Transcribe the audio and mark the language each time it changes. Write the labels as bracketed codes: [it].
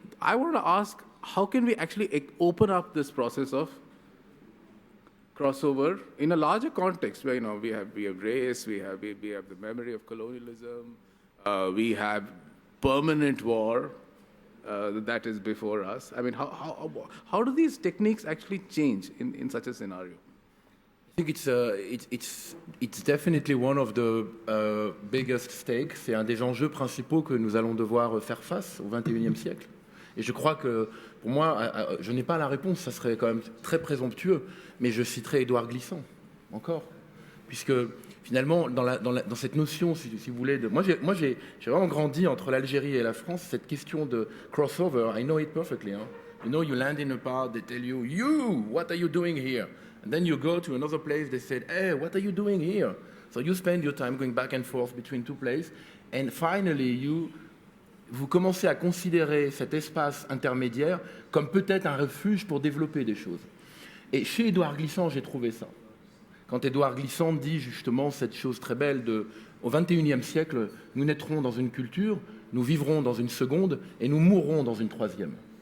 [en] I want to ask, how can we actually open up this process of crossover in a larger context where we have race, we have the memory of colonialism, we have permanent war. that is before us. I mean, how do these techniques actually change in such a scenario? I think it's definitely one of the biggest stakes. [fr] C'est un des enjeux principaux que nous allons devoir faire face au XXIe siècle. Et je crois que, pour moi, je n'ai pas la réponse, ça serait quand même très présomptueux, mais je citerai Édouard Glissant, encore. Puisque, finalement, dans cette notion, si vous voulez, moi j'ai vraiment grandi entre l'Algérie et la France, cette question de crossover, [en] I know it perfectly. Hein. You know, you land in a part, they tell you, what are you doing here? And then you go to another place, they said, hey, what are you doing here? So you spend your time going back and forth between two places, and finally [fr] vous commencez à considérer cet espace intermédiaire comme peut-être un refuge pour développer des choses. Et chez Édouard Glissant, j'ai trouvé ça. Quand Édouard Glissant dit justement cette chose très belle au XXIe siècle, nous naîtrons dans une culture, nous vivrons dans une seconde et nous mourrons dans une troisième.